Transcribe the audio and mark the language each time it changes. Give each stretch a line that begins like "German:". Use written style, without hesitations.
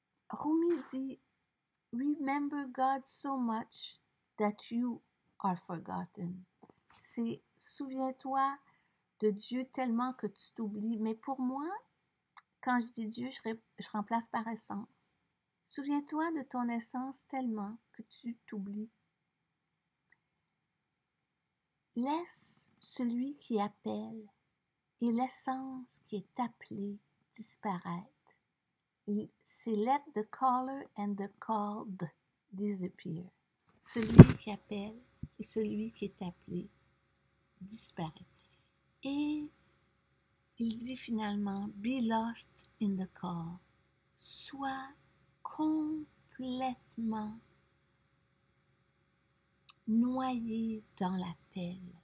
English: Rumi dit, Remember God so much that you are forgotten.
French: C'est souviens-toi de Dieu tellement que tu t'oublies. Mais pour moi, quand je dis Dieu, je remplace par essence. Souviens-toi de ton essence tellement que tu t'oublies. Laisse celui qui appelle et l'essence qui est appelée disparaître. C'est
English: let the caller and the called disappear.
French: Celui qui appelle et celui qui est appelé disparaît. Et il dit finalement,
English: be lost in the call.
French: Sois complètement noyé dans l'appel.